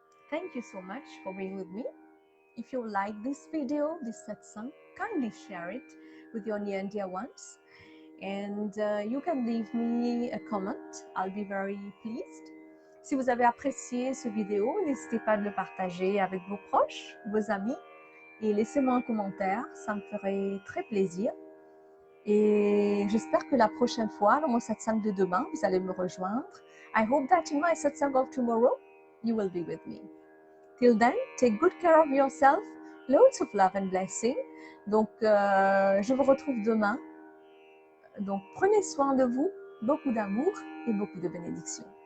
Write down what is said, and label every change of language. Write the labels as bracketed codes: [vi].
[en] Thank you so much for being with me. If you like this video, this satsang, kindly share it with your near and dear ones. And you can leave me a comment. I'll be very pleased. [fr] Si vous avez apprécié ce vidéo, n'hésitez pas de le partager avec vos proches, vos amis, et laissez-moi un commentaire, ça me ferait très plaisir. Et j'espère que la prochaine fois, dans mon satsang de demain, vous allez me rejoindre. [en] I hope that in my satsang of tomorrow, you will be with me. Till then, take good care of yourself. Loads of love and blessing. [fr] Donc, je vous retrouve demain. Donc, prenez soin de vous, beaucoup d'amour et beaucoup de bénédictions.